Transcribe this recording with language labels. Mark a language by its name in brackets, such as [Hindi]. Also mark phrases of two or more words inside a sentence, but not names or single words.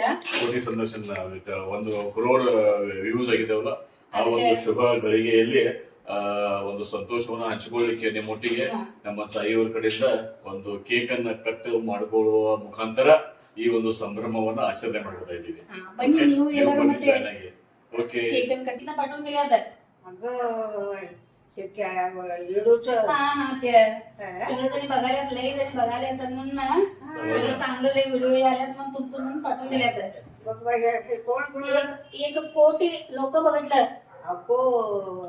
[Kannada] ಕೋಟಿ ಸಂದರ್ಶನ 1 crore ವ್ಯೂಸ್ ಆಗಿದಾವಲ್ಲ, ಆ ಒಂದು ಶುಭ ಗಳಿಗೆಯಲ್ಲಿ ಒಂದು ಸಂತೋಷವನ್ನ ಹಂಚಿಕೊಳ್ಳಿಕ್ಕೆ ನಿಮ್ಮೊಟ್ಟಿಗೆ ನಮ್ಮ ತಾಯಿಯವರ ಕಡೆಯಿಂದ ಒಂದು ಕೇಕ್ ಅನ್ನ ಕಟ್ ಮಾಡಿಕೊಳ್ಳುವ ಮುಖಾಂತರ ಈ ಒಂದು ಸಂಭ್ರಮವನ್ನ ಆಚರಣೆ ಮಾಡ್ತಾ ಇದ್ದೀವಿ. ಬನ್ನಿ ನೀವು ಎಲ್ಲರೂ ಮತ್ತೆ ಓಕೆ. ಕೇಕ್ ಅನ್ನು ಕಟ್ಟಿನ ಪಟ್ಟಣ ತೆಗೆಯದ [Marathi] अगं ते इडूच हा ते सगळे जणी बघायला लई जणी बघायला म्हणून ना सगळं चांगलं लई व्हिडिओ आल्यात मग तुमचं म्हणून पाठवून दिल्यात बघ बाई, हे कोण कोण एक कोटी लोक बघितलं अगो